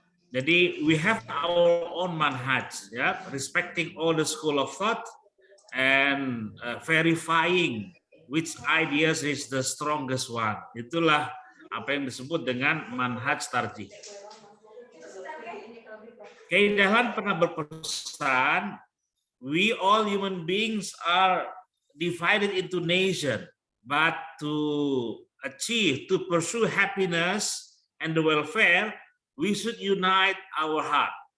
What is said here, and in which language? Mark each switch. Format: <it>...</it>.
<id>Jadi</id> <en>we have our own manhaj, ya, respecting all the school of thought and verifying which ideas is the strongest one.</en> <id>Itulah apa yang disebut dengan manhaj tarjih. Kiai Dahlan pernah berpesan,</id> <en>we all human beings are divided into nation, but to achieve, to pursue happiness and the welfare, we should unite our heart.</en>